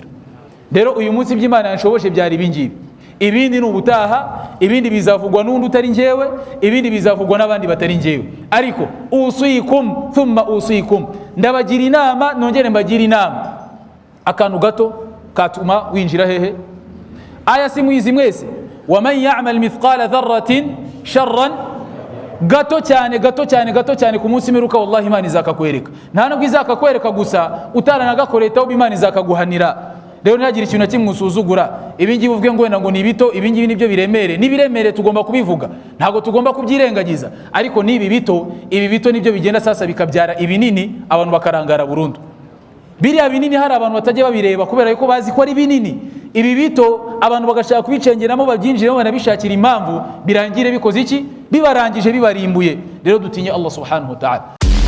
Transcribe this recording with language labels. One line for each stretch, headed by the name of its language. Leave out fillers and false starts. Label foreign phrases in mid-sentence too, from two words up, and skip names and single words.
Kinyarwanda: Rero uyu munsi by'Imana yanshoboje byari ibingibi, ibindi ni ubutaha, ibindi bizavugwa n'undi utari njyewe, ibindi bizavugwa n'abandi batari njyewe. Ariko
Arabic: أوصيكم ثم أوصيكم,
Kinyarwanda: ndabagira inama nongere mbagira inama, akantu gato katuma winjira hehe? Aya simuyizi mwese,
Arabic: ومن يعمل مثقال ذرة شرا,
Kinyarwanda: gato cyane gato cyane gato cyane ku munsi meruka, wallahi Imana izakakwereka. Nta nubwo izakakwereka gusa, utaranagakoretaho Imana izakaguhanira. Rero ntihagire ikintu na kimwe usuzugura, ibingibi uvuge ngo wenda ngo ni bito, ibingibi nibyo biremere. Nibiremere tugomba kubivuga, ntabwo tugomba kubyirengagiza, ariko nibi bito, ibi bito nibyo bigenda sasa bikabyara ibinini, abantu bakarangara burundu. Biriya binini hari abantu batajya babireba kubera yuko bazi ko ari binini. Ibi bito abantu bagashaka kubicengeramo, babyinjiremo, banabishakira impamvu, birangire bikoze iki? Bibarangije, bibarimbuye. Rero dutinye Allah
Arabic: سبحانه وتعالى.